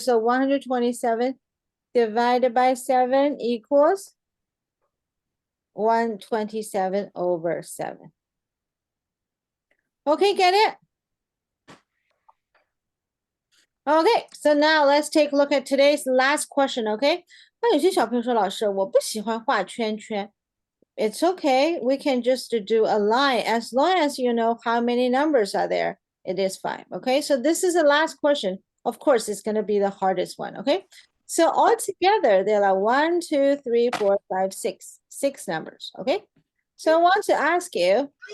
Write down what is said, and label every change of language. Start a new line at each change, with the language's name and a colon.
English: So 127 divided by 7 equals 127 over 7. Okay, get it? Okay, so now let's take a look at today's last question, okay?
Chinese: 那有些小朋友说，老师，我不喜欢画圈圈。
English: It's okay, we can just do a line. As long as you know how many numbers are there, it is fine, okay? So this is the last question. Of course, it's going to be the hardest one, okay? So all together, there are 1, 2, 3, 4, 5, 6. 6 numbers, okay? So I want to ask you,